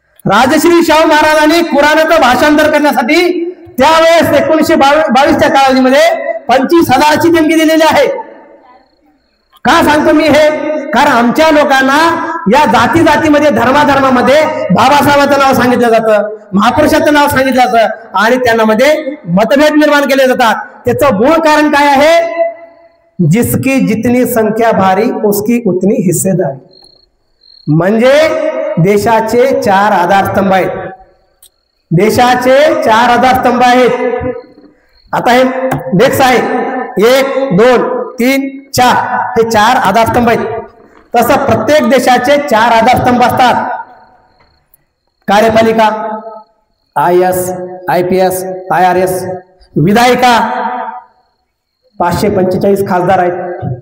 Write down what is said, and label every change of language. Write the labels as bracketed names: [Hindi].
[Marathi] राजश्री शाहू महाराजांनी कुराणाचं भाषांतर करण्यासाठी त्यावेळेस 1922च्या कालावधीमध्ये 25,000ची देणगी दिलेली आहे. का सांगतो मी हे? कारण आमच्या लोकांना या जाती जातीमध्ये धर्माधर्मामध्ये बाबासाहेबांचं नाव सांगितलं जातं, महापुरुषाचं नाव सांगितलं जातं आणि त्यांना मतभेद निर्माण केले जातात. त्याचं मूळ कारण काय आहे? [Hindi] जिसकी जितनी संख्या भारी उसकी उतनी हिस्सेदारी. [Marathi] म्हणजे देशाचे 4 आधारस्तंभ आहेत. देशाचे 4 आधारस्तंभ आहेत. आता हे डेक्स आहे 1, 2, 3, 4 हे 4 आधारस्तंभ आहेत. तसं प्रत्येक देशाचे 4 आधारस्तंभ असतात. कार्यपालिका IAS, IPS, IRS, विधायिका 545 खासदार आहेत.